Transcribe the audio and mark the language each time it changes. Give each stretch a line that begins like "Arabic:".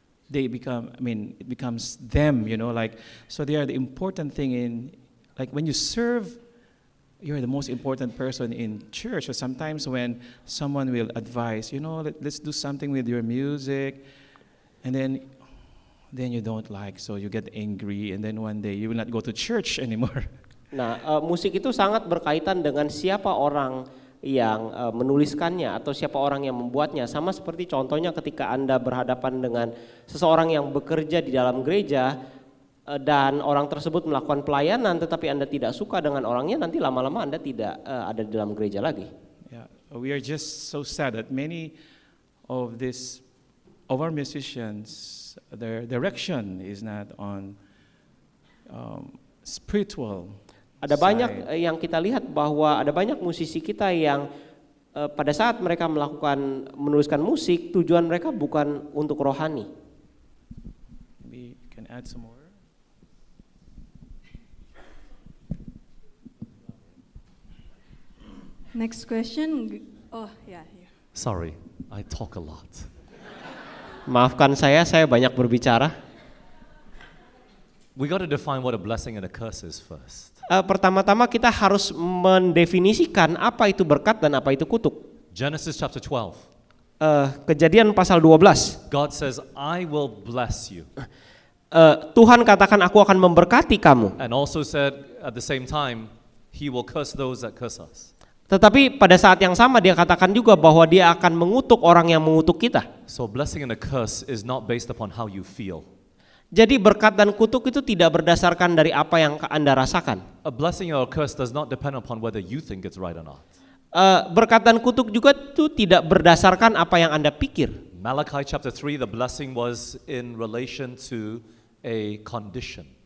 English: they become, I mean, it becomes them, you know, like, so they are the important thing in, like when you serve, you're the most important person in church. So sometimes when someone will advise, you know, let's do something with your music, and then you don't like, so you get angry, and then one day you will not go to church anymore.
Indonesian: Nah, musik itu sangat berkaitan dengan siapa orang yang menuliskannya atau siapa orang yang membuatnya. Sama seperti contohnya ketika Anda berhadapan dengan seseorang yang bekerja di dalam gereja dan orang tersebut melakukan pelayanan tetapi Anda tidak suka dengan orangnya, nanti lama-lama Anda tidak ada di dalam gereja lagi.
English: Yeah, we are just so sad that many of our musicians, their direction is not on spiritual.
Indonesian: Ada banyak yang kita lihat bahwa ada banyak musisi kita yang pada saat mereka menuliskan musik, tujuan mereka bukan untuk rohani.
English: Maybe you can add some more. Next question. Oh, yeah. Sorry, I talk a lot.
Indonesian: Maafkan saya banyak berbicara.
English: We got to define what a blessing and a curse is first.
Indonesian: Pertama-tama kita harus mendefinisikan apa itu berkat dan apa itu kutuk.
English: Genesis chapter 12.
Indonesian: Kejadian pasal 12.
English: God says, I will bless you.
Indonesian: Tuhan katakan aku akan memberkati kamu.
English: And also said at the same time, he will curse those that curse us.
Indonesian: Tetapi pada saat yang sama dia katakan juga bahwa dia akan mengutuk orang yang mengutuk kita.
English: So blessing and a curse is not based upon how you feel.
Indonesian: Jadi berkat dan kutuk itu tidak berdasarkan dari apa yang Anda rasakan.
English: A blessing or a curse does not depend upon whether you think it's right or not.
Indonesian: Berkat dan kutuk juga itu tidak berdasarkan apa yang Anda pikir.
English: Malachi chapter 3, the blessing was in relation to a condition.